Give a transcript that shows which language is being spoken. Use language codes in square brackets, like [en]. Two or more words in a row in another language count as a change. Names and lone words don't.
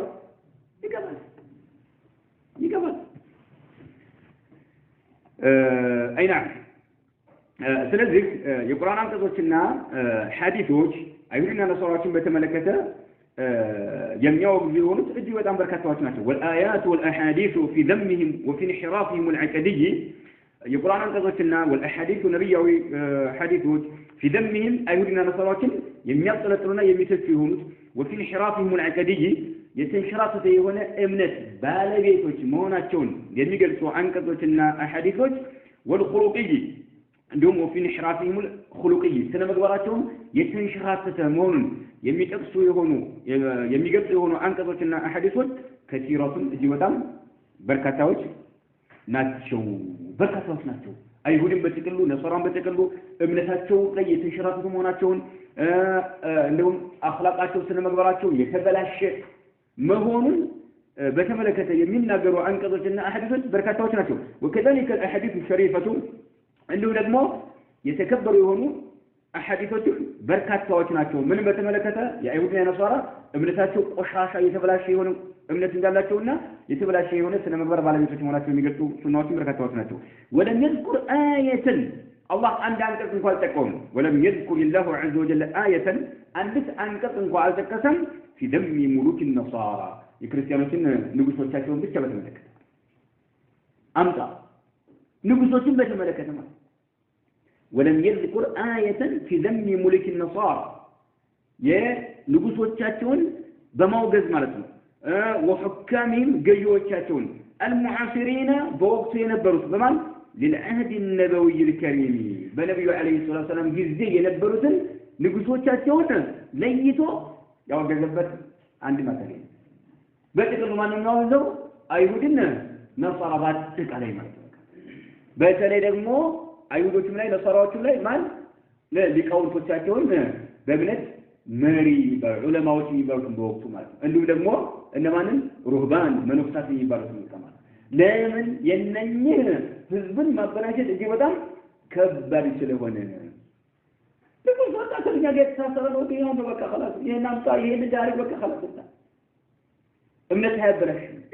[am] አይና ስለዚህ የቁርአን አንቀጾችና ሐዲሶች አይሁድና ነሳራዎችን በተመለከተ የሚያወግዙ የሆኑት እጅግ በጣም በርካታዎች ናቸው [ar] والآيات والأحاديث في ذمهم وفي انحرافهم العقدي [am] የቁርአን አንቀጾችና والأحاديث ነብያዊ ሐዲሶች [ar] في ذمهم [am] አይሁድና ነሳራዎችን የሚያጠለጥሉና የሚተቹ የሆኑት [ar] وفي انحرافهم العقدي [am] የተንሸራተተ የሆነ እምነት ባለቤቶች መሆናቸውን የሚገልጹ አንቀጾችና አሐዲሶች والخلقي እንደውም [ar] وفي انحرافهم الخلقي [am] ስነ ምግባራቸውን የተንሸራተተ መሆኑን የሚጠቅሱ የሚገልጹ የሆኑ አንቀጾችና አሐዲሶች ከሲራቱን እጅግ በጣም በርካታዎች ናቸው አይሁድን በጥቅሉ ነሳራን በጥቅሉ እምነታቸው ላይ የተንሸራተቱ መሆናቸውን እንደውም አኽላቃቸው ስነ ምግባራቸው የተበላሸ መሆኑን በተመለከተ የሚናገሩ አንቀጾችና አሐዲሶች በርካታዎች ናቸው [ar] وكذلك الاحاديث الشريفه [am] እንደው ደግሞ የተከበሩ የሆኑ አሐዲሶች በርካታዎች ናቸው ምን በተመለከተ የአይሁድና የነሳራ እምነታቸው ቆሻሻ የተበላሸ የሆነ እምነት እንዳላቸውና የተበላሸ የሆነ ስነ ምግባር ባለቤቶች መሆናቸው የሚገልጹ ሱናዎችን በርካታዎች ናቸው [ar] ولم يذكر آية الله عند [am] አንቀጽ እንኳን ተጠቀሙ [ar] ولم يذكر الله عز وجل آية [am] አንዲት አንቀጽ እንኳን አልተጠቀሰም [ar] في ذم ملوك النصارى [am] የክርስቲያኖችን ንጉሶቻቸውን ብቻ በተመለከተ አምጣ ንጉሶችን በተመለከተ ማለት [ar] ولم يذكر آية في ذم ملك النصارى [am] የንጉሶቻቸውን በማውገዝ ማለት ነው وحكامهم ገዢዎቻቸውን المعاصرين በወቅቱ የነበሩት በማን [ar] للعهد النبوي الكريم [am] በነብዩ [ar] عليه الصلاة السلام [am] ጊዜ የነበሩትን ንጉሶቻቸውን ለይቶ ያወገዘበት አንድ ማተሪያ በጥቅሉ ማንኛውም ሰው አይሁድን ነሳራ ባጠቃላይ ማለት ነው በተለይ ደግሞ አይሁዶችም ላይ ነሳራዎችም ላይ ማን ለሊቃውንቶቻቸውን በእምነት መሪ ዑለማዎች የሚባሉት በወቅቱ ማለት ነው እንዲሁም ደግሞ እነማንን ሩህባን መነኩሳት የሚባሉት ማለት ለምን የነኚህ ህዝብን ማበላሸት እጅግ በጣም ከባድ ስለሆነ ለምን ወጣ ከኛ ጋር ተሳሰረ ነው ይሄን በቃ خلاص ይሄን አምጣ ይሄን ዳሪ በቃ خلاص እምነት ያበላሽ